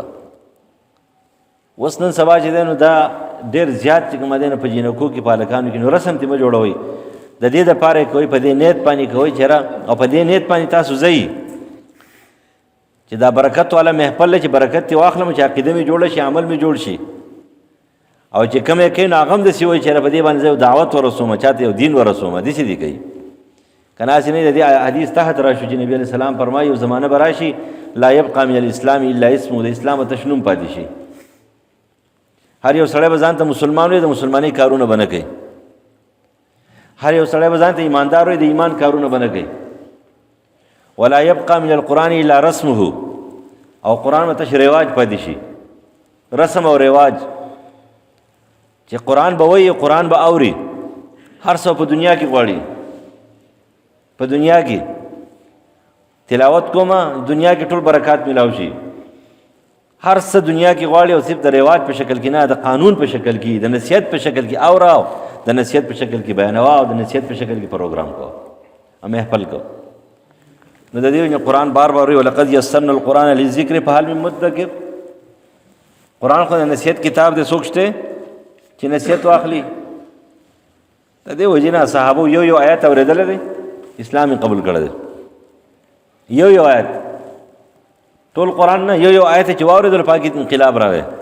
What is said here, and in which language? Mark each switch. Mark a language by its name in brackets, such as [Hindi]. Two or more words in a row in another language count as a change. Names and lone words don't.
[Pashto] اوس نن سبا چې دی نو دا ډېر زیات چې کومه دی نو په جینکو کې په هلکانو کې نو رسم تی مه جوړوئ، د دې دپاره کوئ، په دې نیت باندې کوئ چې او په دې نیت باندې تاسو ځئ چې دا برکت والا محفل دی چې برکت ترې واخلم، چې عقیده مې جوړه شي، عمل مې جوړ شي. او چې کوم یې کوي نو هغه هم داسې وایي چې په دې باندې زه دعوت ورسوم، چاته یو دین ورسوم، داسې دي کوي که نه هسې نه د دې حدیث تحت راشو چې نبي [Arabic] علیه السلام [Pashto] فرمایي یو زمانه به راشي [Arabic] لا یبقى من الاسلام الا اسمه، [Pashto] د اسلام تش نوم پاتې شي. هر یو سړی به ځان ته مسلمان وي، د مسلمانۍ کارونه به نه کوي. هر یو سړی به ځان ته ایماندار وي، د ایمان کارونه به نه کوي. [Arabic] ولا یبقى من القرآن الا رسمه، [Pashto] او قرآن به تش رواج پاتې شي، رسم او رواج چې قرآن به وایي، قرآن به اوري. هر څه په دنیا کې غواړي، په دنیا کې تلاوت کومه، دنیا کې ټول برکات ملاو شي. هر څه دنیا کې غواړي او صرف د رواج په شکل کې نه، د قانون په شکل کې، د نصیحت په شکل کې اوراو، د نصیحت په شکل کې بیانوا، او د نصیحت په شکل کې پروګرام کو او محفل کو. نو د دې وجه قرآن بار بار وایي [Arabic] ولقد یسرنا القرآن للذکر فهل من مدکر. [Pashto] قرآن خو د نصیحت کتاب دی، څوک شته چې نصیحت واخلي. د دې وجې نه صحابو یو آیت اورېدلی دی، اسلام یې قبول کړی دی. یو آیت، ټول قرآن نه، یو آیت چې واورېدل پاکې انقلاب راغی.